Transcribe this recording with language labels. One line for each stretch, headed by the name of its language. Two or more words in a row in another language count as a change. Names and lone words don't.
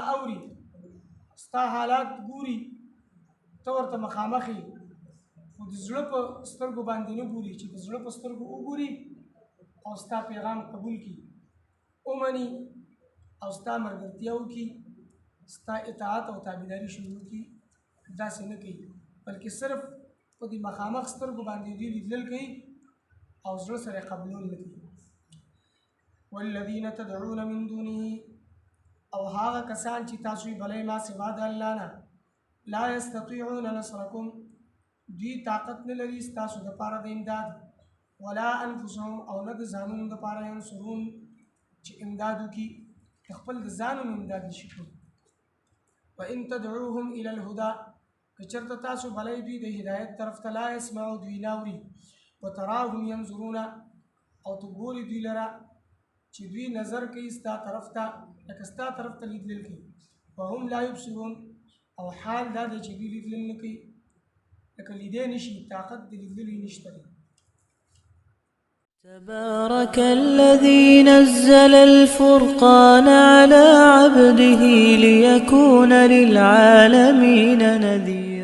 Pashto: اوري ستا حالات ګوري ته ورته مخامخ یې خو د زړه په سترګو باندې نه ګوري چې د زړه په سترګو وګوري او ستا پیغام قبول کړي ومني او ستا ملګرتیا وکړي ستا اطاعت او تابعداري شروع کړي داسې نه کوي بلکې صرف په دې مخامخ سترګو باندې دوی لیدل کوي او زړه سره قبول نه کوي
Arabic: والذین تدعون من دونه
Pashto: او هغه کسان چې تاسو یې بلئ ما سوا د الله نه
Arabic: لا یستطیعون نصرکم
Pashto: دوی طاقت نه لري ستاسو دپاره د امداد
Arabic: ولا انفسهم
Pashto: او نه د ځانونو دپاره ینصرون چې امداد وکړي خپل د ځانونو امداد نشي کولی
Arabic: وان تدعوهم الى الهدى
Pashto: که چېرته تاسو بلئ دوی د هدایت طرف ته
Arabic: لا یسمعو
Pashto: دوی نه اوري
Arabic: وتراهم ینظرون
Pashto: او ته ګورې دوی لره چې دوی نظر کوي ستا طرف ته لکه ستا طرف ته لیدلل کوي
Arabic: وهم لا یبصرون
Pashto: او حال دا دی چې دوی لیدلل نه کوي لکه لیدی نشي طاقت د لیدلو یې نشته دی
Arabic: تبارك الذي نزل الفرقان على عبده ليكون للعالمين نذيرا